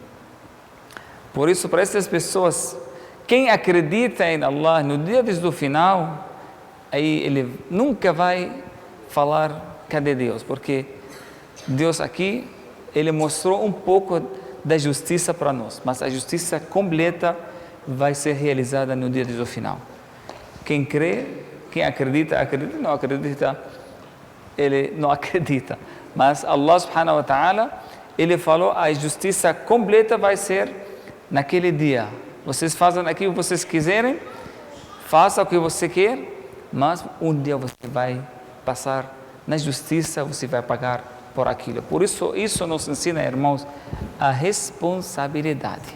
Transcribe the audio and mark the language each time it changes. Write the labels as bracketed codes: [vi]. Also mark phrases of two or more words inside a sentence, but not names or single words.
[pt] Por isso, para essas pessoas, quem acredita em Allah no dia do final, aí ele nunca vai falar cadê Deus, porque Deus aqui, ele mostrou um pouco da justiça para nós, mas a justiça completa vai ser realizada no dia do final. Quem crê, quem acredita, acredita, não acredita, ele não acredita. Mas Allah [ar] سبحانه وتعالى, [pt] ele falou, a justiça completa vai ser naquele dia. Vocês fazem aquilo que vocês quiserem, faça o que você quer, mas um dia você vai passar na justiça, você vai pagar por aquilo. Por isso, isso nos ensina, irmãos, a responsabilidade.